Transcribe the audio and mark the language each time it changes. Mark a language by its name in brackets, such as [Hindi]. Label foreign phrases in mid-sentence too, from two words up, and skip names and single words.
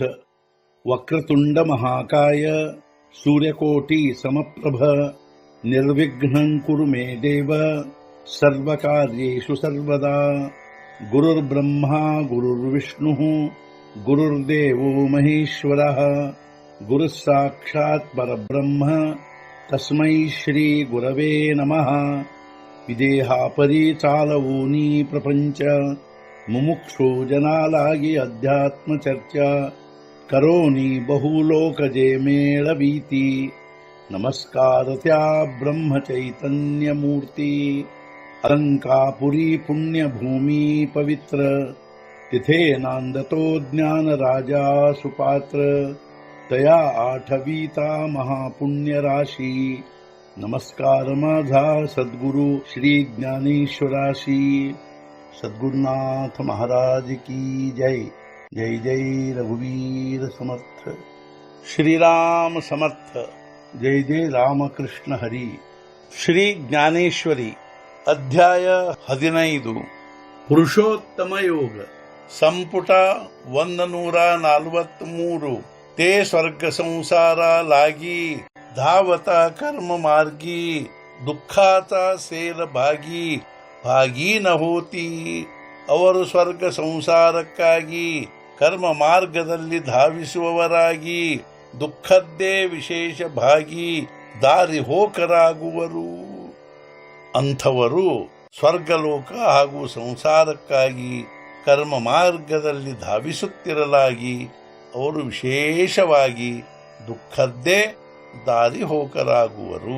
[Sanskrit] वक्रतुंड महाकाय सूर्यकोटि समप्रभ निर्विघ्नं कुरु मे देव सर्वकार्येषु सर्वदा. गुरुर्ब्रह्मा गुरुर्विष्णुः गुरुर्देवो महेश्वरः गुरुः साक्षात् परब्रह्म तस्मै श्री गुरवे नमः. [Marathi] विदेहापरी चालवूनि प्रपंच मुमुक्षु जनांलागी अध्यात्म चर्चा करोनि बहुलोकजे मेळवीती. नमस्कारत्या ब्रह्म चैतन्य मूर्ती अलंकापुरी पुण्य भूमी पवित्र तिथे नांदतो ज्ञान राजा सुपात्र तया आठवीता महापुण्य राशी. नमस्कार माझा सद्गुरु श्री ज्ञानेश्वराशी. [Hindi] सद्गुरुनाथ महाराज की जय. [Marathi] जय जय रघुवीर समर्थ. श्रीराम समर्थ. जय जय रामकृष्ण हरी. [Kannada] ಶ್ರೀ ಜ್ಞಾನೇಶ್ವರಿ ಅಧ್ಯಾಯ 15 ಪುರುಷೋತ್ತಮ ಯೋಗ ಸಂಪುಟ 143. [Marathi] ते स्वर्ग संसार लागी धावता कर्म मार्गी दुःखाचा सेल भागी भागी न होती. [Kannada] ಅವರು ಸ್ವರ್ಗ ಸಂಸಾರಕ್ಕಾಗಿ ಕರ್ಮ ಮಾರ್ಗದಲ್ಲಿ ಧಾವಿಸುವವರಾಗಿ ದುಃಖದ್ದೇ ವಿಶೇಷ ಭಾಗಿ ದಾರಿ ಹೋಕರಾಗುವರು. ಅಂಥವರು ಸ್ವರ್ಗಲೋಕ ಹಾಗೂ ಸಂಸಾರಕ್ಕಾಗಿ ಕರ್ಮ ಮಾರ್ಗದಲ್ಲಿ ಧಾವಿಸುತ್ತಿರಲಾಗಿ ಅವರು ವಿಶೇಷವಾಗಿ ದುಃಖದ್ದೇ ದಾರಿ ಹೋಕರಾಗುವರು.